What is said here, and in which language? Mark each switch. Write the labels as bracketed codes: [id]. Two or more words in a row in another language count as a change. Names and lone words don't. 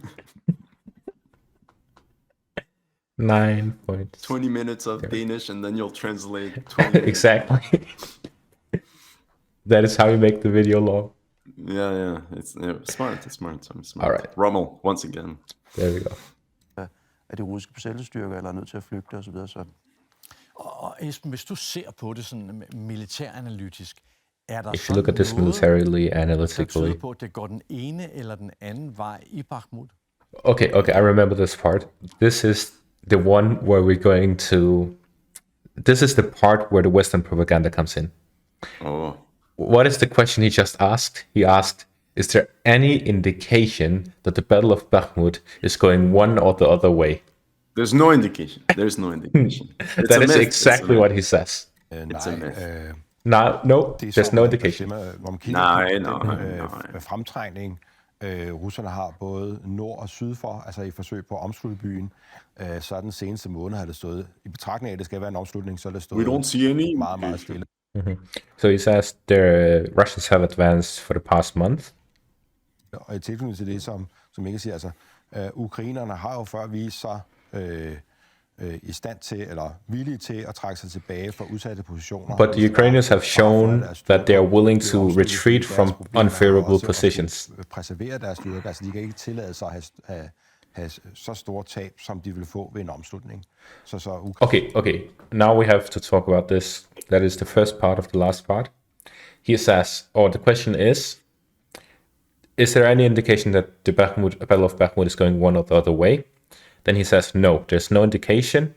[en] 9 points. 20 minutes of Danish, and then you'll translate 20 minutes. Exactly. That is how you make the video long. Yeah. It's smart. I'm smart. All right. Rommel, once again. There we go. [da] At de russiske besættelsesstyrker eller er nødt til at flygte osv. Og Esben, hvis du ser på det sådan militæranalytisk, er der [en] If you look at this militarily, [da] der [en] analytically... [da] tyder på, at det går den ene eller den anden vej i Bakhmut? [en] Okay, I remember this part. This is the one where we're going to... This is the part where the Western propaganda comes in. Oh. What is the question he just asked? He asked, is there any indication that the Battle of Bakhmut is going one or the other way? There's no indication. That is exactly what he says. It's a myth. No, there's no indication. [da] Nej. Fremtrængning, russerne har både nord og syd for, altså i forsøg på at omslutte byen. Så den seneste måned har det stået, i betragtning af, at det skal være en omslutning, så er det stået [en] We don't see any [da] meget, meget stille. [en] So he says the Russians have advanced for the past month. [da] Og i tilknytning til det, som ikke siger, altså ukrainerne har jo før vist sig i stand til, eller villige til at trække sig tilbage fra udsatte positioner. [en] But the Ukrainians have shown that they are willing to retreat from unfavorable positions. [da] Preservere deres styrker, altså de kan ikke tillade sig at have så store tab, som de vil få ved en omslutning. [en] Okay. Now we have to talk about this. That is the first part of the last part. He says, the question is there any indication that the Battle of Bakhmut is going one or the other way? Then he says, no, there's no indication.